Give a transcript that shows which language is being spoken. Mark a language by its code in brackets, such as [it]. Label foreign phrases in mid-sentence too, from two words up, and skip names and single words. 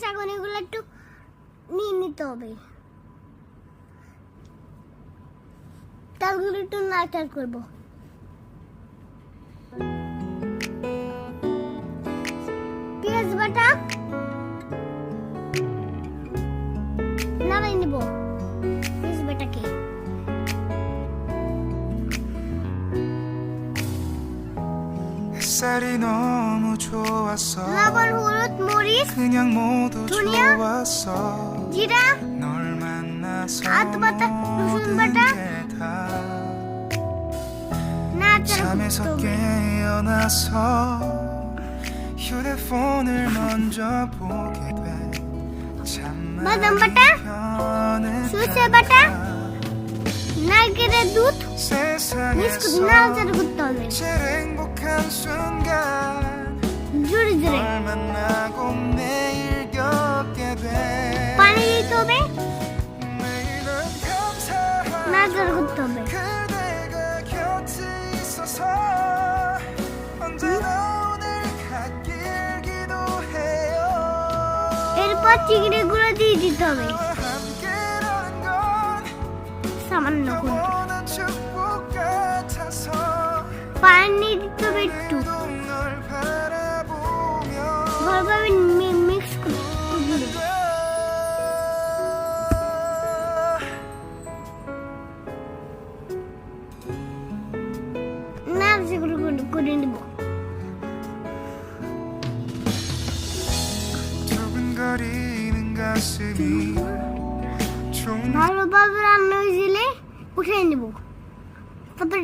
[bn] এখন এগুলো একটু নিয়ে নিতে হবে। তারগুলো একটু নাড়াচাড়া করবো। পেঁয়াজ বাটা নামাই নিব। পেঁয়াজ বাটাকে [ko] 햇살이 너무 좋았어. [bn] লবণ, হলুদ, মরিচ, [ko] 그냥 모두 [bn] ধনিয়া, [ko] 좋았어. [bn] জিরা, [ko] 널 만나서 [bn] আদা বাটা, রসুন [ko] 모든 [bn] বাটা [ko] 게다 [bn] নাড়াচাড়া [ko] 잠에서 [bn] করতে হবে। [ko] 깨어나서 휴대폰을 먼저 보게 돼. [bn] বাদাম বাটা, সরষে বাটা, নারকেলের দুধ মিক্স করে নাড়াচাড়া করতে হবে [ko] 제일 행복한 순간 [bn] জোরে জোরে। [ko] 널 만나고 매일 겪게 돼. [bn] পানি দিতে হবে, [ko] 매일은 감사하고 [bn] নাড়াচাড়া করতে হবে। [ko] 그대가 곁에 있어서 언제나 오늘 갓길 기도해요. [bn] এরপর চিংড়িগুলো দিয়ে দিতে হবে [ko] 너와 함께라는 건 [bn] সামান্য করে। [ko] 영원한 축복 같아서 [bn] পানি দিতে হবে একটু, [ko] 널 바라보며 [bn] ভালোভাবে মিক্স করে দিতে হবে। নাড়াচাড়া করে নেব। [ko] 두근거리는 가슴이 좀 [bn] ভালোভাবে রান্না হয়ে গেলে উঠে নেব। তারপরে